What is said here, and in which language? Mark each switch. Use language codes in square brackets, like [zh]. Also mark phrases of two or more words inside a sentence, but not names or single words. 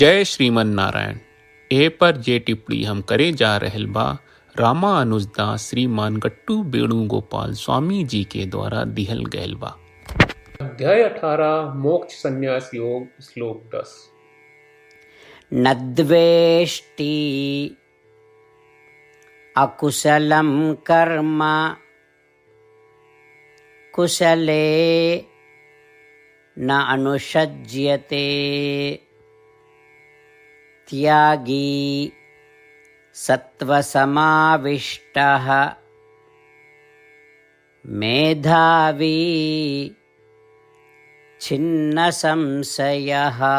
[bho] जय श्रीमन नारायण। ए पर जे टिप्पणी हम करे जा रहल बा रामानुजदास श्रीमान गट्टू वेणुगोपाल स्वामी जी के द्वारा दिहल गयल बा। अध्याय 18 मोक्ष संन्यास योग श्लोक 10। [sa] न द्वेष्टि अकुशलं कर्म कुशले न अनुषज्यते त्यागी सत्वसमाविष्टः मेधावी छिन्न संशयः।